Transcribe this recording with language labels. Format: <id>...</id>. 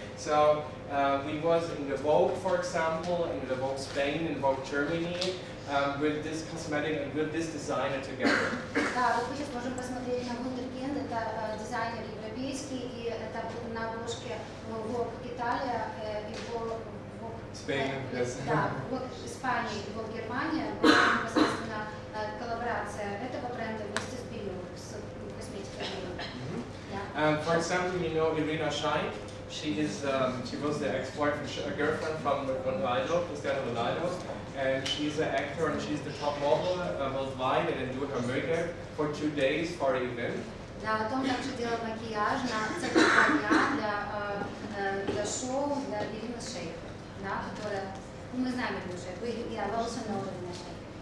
<en>So we was in the Vogue, for example, in the Vogue Spain, in Vogue Germany, with this cosmetic and with this designer together.</en> <ru>Да, вот мы сейчас можем посмотреть на Wunderkind. Это дизайнер европейский, и это на обложке ВОК Италия и ВОК</ru> <en>Spain, yes.</en> <ru>да, ВОК Испания и ВОК Германия была непосредственно коллаборация этого бренда вместе с BU, с косметикой BU.</ru> <en>For example, you know Irina Shayk. She was the ex-boyfriend, girlfriend from Ronaldo, Cristiano Ronaldo, and she's an actor and she's the top model worldwide, and then do her makeup for 2 days for an event.</en> <ru>Да, Том также делал макияж на целых 2 дня для шоу для Ирины Шейк, да, которая, мы знаем Ирину Шейк,</ru> <en>we also know Irina Shayk.</en>